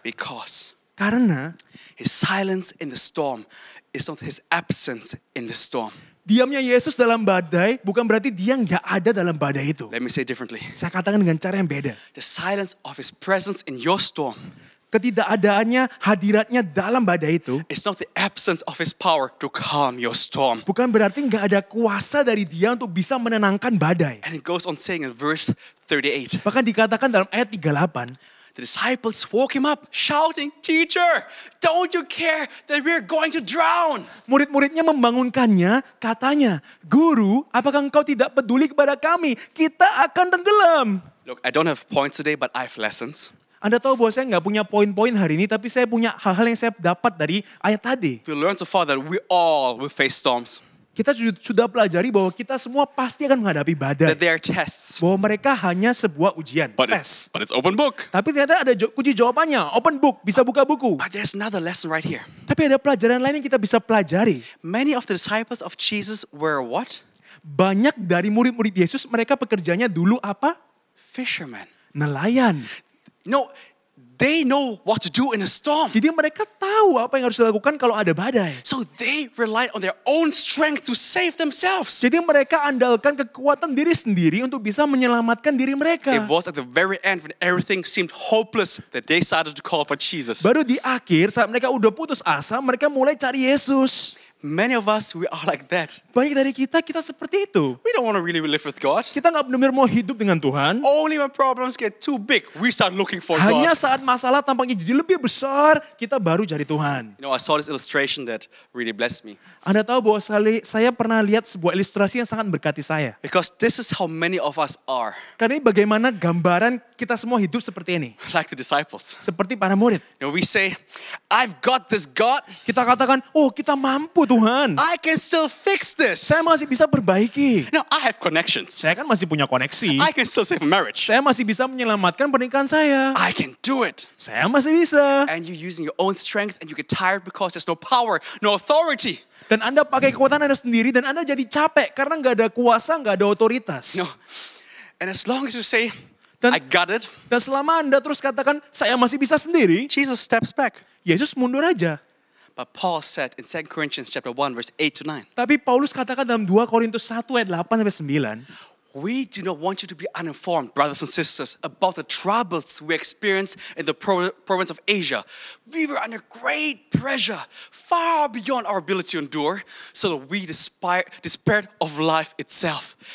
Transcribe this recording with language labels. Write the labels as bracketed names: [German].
[English] Because [Indonesian] Karena [English] his silence in the storm is not his absence in the storm. [Indonesian] diamnya Yesus dalam badai bukan berarti dia nggak ada dalam badai itu. [English] Let me say it differently. [Indonesian] Saya katakan dengan cara yang beda. [English] The silence of his presence in your storm [Indonesian] Ketidakadaannya, hadiratnya dalam badai itu [English] is not the absence of his power to calm your storm. [Indonesian] bukan berarti nggak ada kuasa dari dia untuk bisa menenangkan badai. [English] And it goes on saying in verse 38, [Indonesian] Bahkan dikatakan dalam ayat 38, [English] the disciples woke him up shouting, "Teacher, don't you care that we're going to drown?" [Indonesian] murid-muridnya membangunkannya, katanya, "Guru, apakah engkau tidak peduli kepada kami? Kita akan tenggelam." [English] Look, I don't have points today, but I have lessons. [Indonesian] Anda tahu bahwa saya nggak punya poin-poin hari ini, tapi saya punya hal-hal yang saya dapat dari ayat tadi. [English] We learned so far that we all will face storms, [Indonesian] Kita sudah pelajari bahwa kita semua pasti akan menghadapi badai. [English] that they are tests. [Indonesian] Bahwa mereka hanya sebuah ujian, tes. [English] But it's open book. [Indonesian] Tapi ternyata ada kunci jawabannya, [English] open book, [Indonesian] bisa buka buku. [English] But there's another lesson right here. [Indonesian] Tapi ada pelajaran lain yang kita bisa pelajari. [English] Many of the disciples of Jesus were what? [Indonesian] Banyak dari murid-murid Yesus, mereka pekerjaannya dulu apa? [English] Fishermen. [Indonesian] Nelayan. [English] No, they know what to do in a storm. [Indonesian] Jadi mereka tahu apa yang harus dilakukan kalau ada badai. [English] So they relied on their own strength to save themselves. [Indonesian] Jadi mereka andalkan kekuatan diri sendiri untuk bisa menyelamatkan diri mereka. [English] It was at the very end when everything seemed hopeless that they started to call for Jesus. [Indonesian] Baru di akhir saat mereka udah putus asa, mereka mulai cari Yesus. [English] Many of us, we are like that. [Indonesian] Banyak dari kita seperti itu. [English] We don't want to really live with God. [Indonesian] Kita nggak benar-benar mau hidup dengan Tuhan. [English] Only when problems get too big, we start looking for [Indonesian] Hanya saat masalah tampaknya jadi lebih besar, kita baru cari Tuhan. [English] You know, I saw this illustration that really blessed me. [Indonesian] Anda tahu bahwa saya pernah lihat sebuah ilustrasi yang sangat berkati saya. [English] Because this is how many of us are. [Indonesian] Karena ini bagaimana gambaran kita semua hidup seperti ini. [English] Like the disciples. [Indonesian] Seperti para murid. [English] You know, we say, I've got this, God. [Indonesian] Kita katakan, oh kita mampu Tuhan. [English] I can still fix this. [Indonesian] Saya masih bisa perbaiki. [English] No, I have connections. [Indonesian] Saya kan masih punya koneksi. [English] I can still save a marriage. [Indonesian] Saya masih bisa menyelamatkan pernikahan saya. [English] I can do it. [Indonesian] Saya masih bisa. [English] And you using your own strength and you get tired because there's no power, no authority. [Indonesian] Dan Anda pakai kekuatan Anda sendiri dan Anda jadi capek karena nggak ada kuasa, nggak ada otoritas. [English] No. And as long as you say, [Indonesian] Dan- [English] I got it, [Indonesian] Dan selama Anda terus katakan, saya masih bisa sendiri, [English] Jesus steps back. [Indonesian] Yesus mundur aja. [English] But Paul said in 2 Corinthians chapter 1 verse 8 to 9, [Indonesian] Tapi Paulus katakan dalam 2 Korintus 1 ayat 8 sampai 9, [English] we do not want you to be uninformed, brothers and sisters, about the troubles we experienced in the province of Asia. We were under great pressure, far beyond our ability to endure, so that we despaired of life itself.